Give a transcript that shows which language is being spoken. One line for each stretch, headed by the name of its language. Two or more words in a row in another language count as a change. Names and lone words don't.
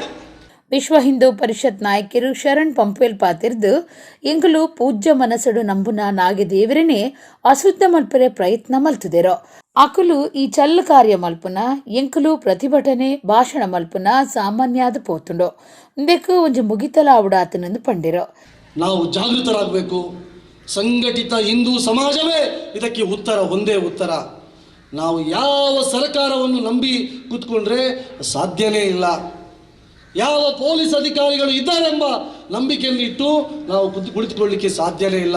Tulu: ವಿಶ್ವ ಹಿಂದೂ ಪರಿಷತ್ ನಾಯಕರು ಶರಣ್ ಪಂಪೇಲ್ ಪಾತಿರ್ದು ಎಂಕುಲು ಪೂಜ್ಯ ಮನಸ್ಸಡು ನಂಬುನ ನಾಗೆ ದೇವರನೇ ಅಶುದ್ಧ ಮಲ್ಪರೆ ಪ್ರಯತ್ನ ಮಲ್ತುದೆರೋ ಅಕುಲು ಈ ಚಲ್ಲು ಕಾರ್ಯ ಮಲ್ಪುನ ಎಂಕುಲು ಪ್ರತಿಭಟನೆ ಭಾಷಣ ಮಲ್ಪುನ ಸಾಮಾನ್ಯಾದ ಪೋತುಂಡೋ ಮುಂದೆಕು ಒಂಜಿ ಮುಗಿತಲ ಆವುಡಾತನೆಂದು ಪಂಡಿರೋ.
Kannada: ನಾವು ಜಾಗೃತರಾಗಬೇಕು. ಸಂಘಟಿತ ಹಿಂದೂ ಸಮಾಜವೇ ಇದಕ್ಕೆ ಉತ್ತರ, ಒಂದೇ ಉತ್ತರ. ನಾವು ಯಾವ ಸರ್ಕಾರವನ್ನು ನಂಬಿ ಕೂತ್ಕೊಂಡ್ರೆ ಸಾಧ್ಯನೇ ಇಲ್ಲ. ಯಾವ ಪೊಲೀಸ್ ಅಧಿಕಾರಿಗಳು ಇದ್ದಾರೆಂಬ ನಂಬಿಕೆಯನ್ನು ಇಟ್ಟು ನಾವು ಕುಳಿತುಕೊಳ್ಳಲಿಕ್ಕೆ ಸಾಧ್ಯನೇ ಇಲ್ಲ.